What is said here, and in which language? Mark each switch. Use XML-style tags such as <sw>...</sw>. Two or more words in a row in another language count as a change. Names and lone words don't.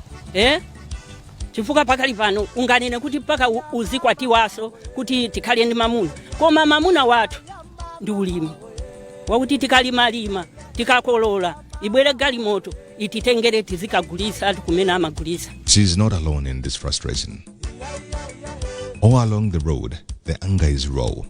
<ny>chifukwa pakali pano unganene kuti paka uzikwatiwaso kuti tikhale ndi mamuna koma mamuna wathu ndi ulimi wakuti tikalima tikakolola ibwere galimoto ititengere tizikagulisa kumene amagulisa.</ny> <en>She is not alone in this frustration. All along the road, the anger is raw.</en>